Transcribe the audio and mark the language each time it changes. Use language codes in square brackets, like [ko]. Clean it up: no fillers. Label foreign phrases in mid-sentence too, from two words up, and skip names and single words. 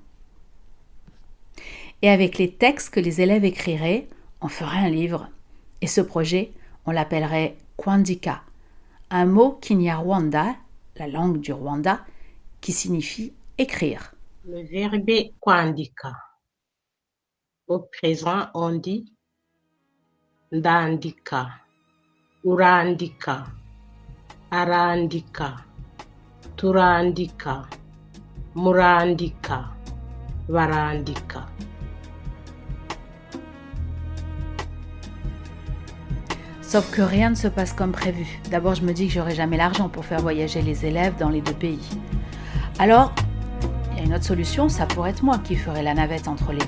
[fr] Et avec les textes que les élèves écriraient, on ferait un livre. Et ce projet, on l'appellerait Kwandika, un mot kinyarwanda, la langue du Rwanda, qui signifie écrire. Le verbe kwandika. Au présent, on dit [rw] ndandika, urandika, arandika, turandika, murandika, varandika. [fr] Sauf que rien ne se passe comme prévu. D'abord, je me dis que j'aurai jamais l'argent pour faire voyager les élèves dans les 2 pays. Alors, il y a une autre solution, ça pourrait être moi qui ferais la navette entre les 2.